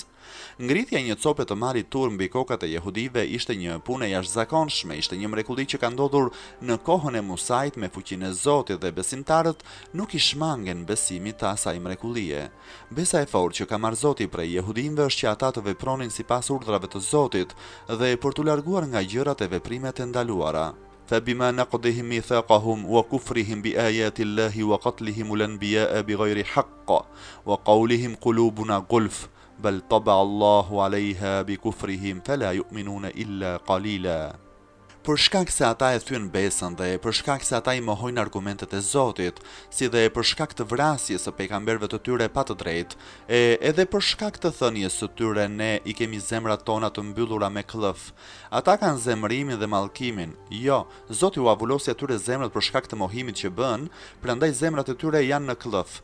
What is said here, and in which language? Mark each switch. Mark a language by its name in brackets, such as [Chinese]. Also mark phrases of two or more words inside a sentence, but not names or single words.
[Albanian] Ngritja e një cope të marit tur mbi kokat e jehudive ishte një punë e jashtëzakonshme, ishte një mrekulli që ka ndodhur në kohën e Musait me fuqinë e Zotit dhe besimtarët nuk i shmangen besimit të asaj mrekullie. Besa e fortë që ka marrë Zoti prej jehudinëve është që ata të vepronin sipas urdhrave të Zotit dhe për t'u larguar nga gjërat e veprimet e ndaluara. [Arabic] فبما نقضهم ميثاقهم وكفرهم بآيات الله وقتلهم الأنبياء بغير حق وقولهم قلوبنا غلف بل طبع الله عليها بكفرهم فلا يؤمنون إلا قليلا. [Albanian] Për shkak se ata e thyen besën dhe për shkak se ata i mohojnë argumentet e Zotit, si dhe për shkak të vrasjes së pejgamberëve të tyre pa të drejtë, edhe për shkak të thënies së tyre ne i kemi zemrat tona të mbyllura me klëf. Ata kanë zemërimin dhe mallkimin. Jo, Zoti u avullosi atyre zemrat për shkak të mohimit që bën, prandaj zemrat e tyre janë në klëf.